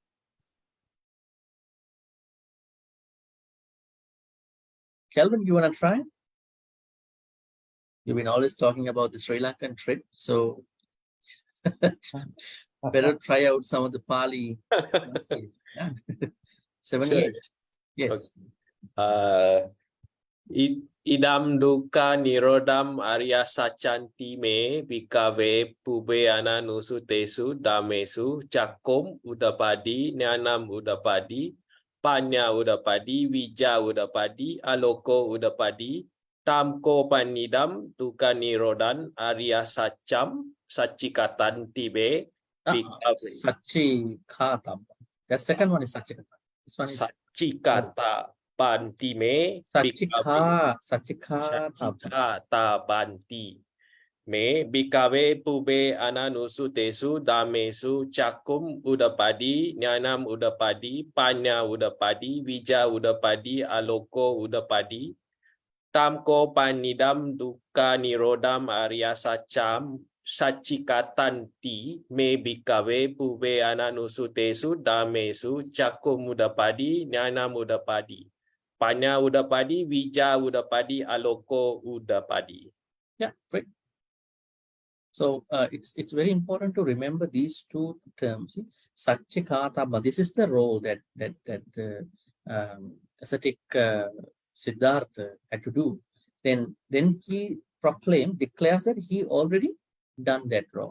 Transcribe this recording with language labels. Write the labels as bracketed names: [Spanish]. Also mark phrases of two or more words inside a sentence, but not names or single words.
[English] Kelvin, you want to try? You've been always talking about the Sri Lankan trip, so better try out some of the Pali. Yeah. 78. Yes. [Pali] Idam dukkha nirodam arya sacanti me bhikkhave pube ananusutesu dhamesu cakkum udapadi nyanam udapadi panya udapadi vija udapadi aloko udapadi tamko panidam dukkha nirodan arya sacam sachikatan tibe bhikkhave. Sachikatam. [English] The second one is Sachikata. This one is [Pali] Sachikata banti me Sachikata banti me bhikkhave pube ananusutesu dhamesu cakkum udapadi nyanam udapadi panya udapadi vija udapadi aloko udapadi tamko panidam dukkha nirodam arya sacam sachikatanti me bhikkhave pube ananusutesu dhamesu cakkum udapadi nyanam udapadi panya udapadi vija udapadi aloko udapadi. [English] Yeah, great. So it's very important to remember these two terms. Sachikata, this is the role that the ascetic Siddhartha had to do. Then he declares that he already done that wrong.